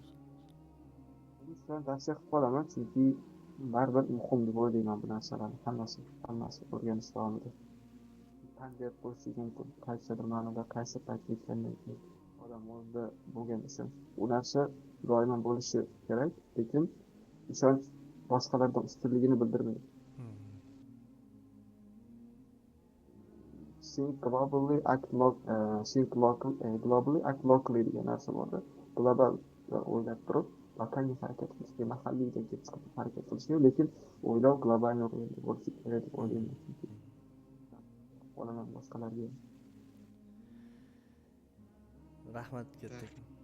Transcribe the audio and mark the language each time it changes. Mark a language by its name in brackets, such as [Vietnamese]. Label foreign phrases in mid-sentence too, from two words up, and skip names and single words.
[Uzbek] Shuni tavsiya qilib qolaman, chunki baribir muhim deb o'ylayman bu narsalarni hammasi o'rganish davomida. Qanday bo'lishi mumkin, qaysidir ma'noda qaysi paytga yetgandan keyin odam o'zida bo'lgan ishonch. Bu narsa doimo bo'lishi kerak, lekin ishonch boshqalardan ustunligini bildirmaydi. [English] Think globally, act locally [Uzbek] degan narsa borda. Global o'ylab turib, lokal harakat qilishga, mahalliyga chiqib harakat qilishga, lekin o'ylov global bo'lishi kerak deb o'ylayman. Olaman boshqalarga. Rahmat kattakon.